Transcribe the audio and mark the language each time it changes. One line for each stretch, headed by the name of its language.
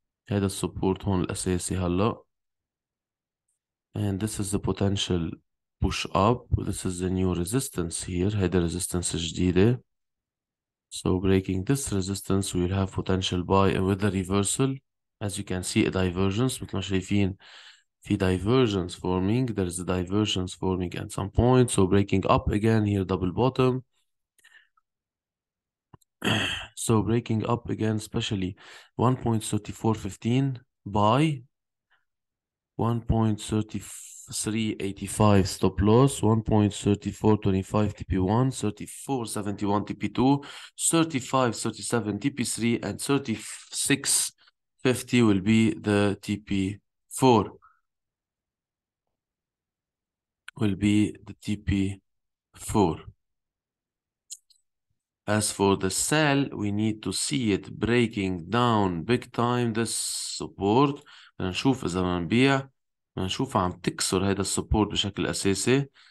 Arabic: هذا السبورت هون الأساسي هلا.
English: And this is the potential push up. This is the new resistance here.
Arabic: هيدا resistance جديدة.
English: So breaking this resistance we will have potential buy with the reversal. As you can see a divergence.
Arabic: مثل ما شايفين في
English: divergence forming. There is a divergence forming at some point. So breaking up again here, double bottom. So breaking up again, especially 1.3415 buy, 1.3385 stop loss, 1.3425 TP1, 3471 TP2, 3537 TP3, and 3650 will be the TP4. Will be the TP4. As for the sell, we need to see it breaking down big time this support.
Arabic: بدنا نشوف إذا بدنا نبيع، بدنا نشوفها عم تكسر هذا السبورت بشكل أساسي.